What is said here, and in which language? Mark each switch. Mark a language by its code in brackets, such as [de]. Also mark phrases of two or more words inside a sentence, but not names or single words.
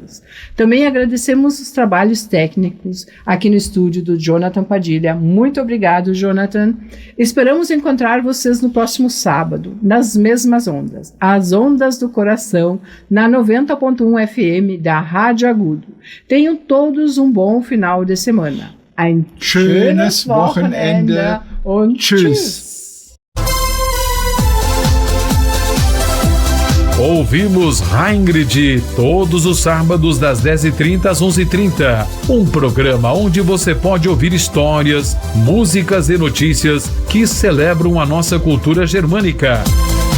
[pt] Também agradecemos os trabalhos técnicos aqui no estúdio do Jonathan Padilha. Muito obrigado, Jonathan. Esperamos encontrar vocês no próximo sábado, nas mesmas ondas, as ondas do coração, na 90.1 FM da Rádio Agudo. Tenham todos um bom final de semana. [de] Ein schönes Wochenende und tschüss. [pt] Ouvimos Rheingrid todos os sábados das 10h30 às 11h30. Um programa onde você pode ouvir histórias, músicas e notícias que celebram a nossa cultura germânica.